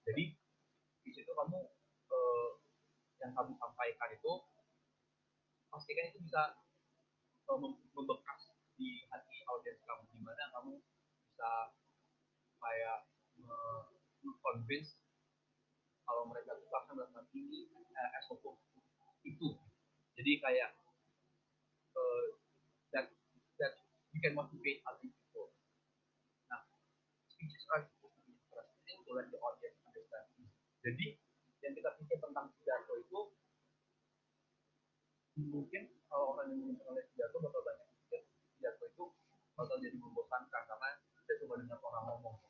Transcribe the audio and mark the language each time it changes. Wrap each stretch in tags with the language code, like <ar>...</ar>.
<id>Jadi di situ kamu yang kamu sampaikan itu pastikan itu bisa membekas di hati audiens kamu, gimana kamu bisa kayak convince kalau mereka tuh akan melakukan ini</id> <en>as opposed to</en> <id>itu. Jadi kayak</id> <en>that you can motivate other people. Nah, speeches are supposed to be interesting to let the audience understand.</en> <id>Jadi yang kita pikir tentang pidato itu mungkin kalau orang yang belum pernah lihat pidato bakal banyak pikir pidato itu bakal jadi membosankan karena kita cuma dengar orang ngomong.</id>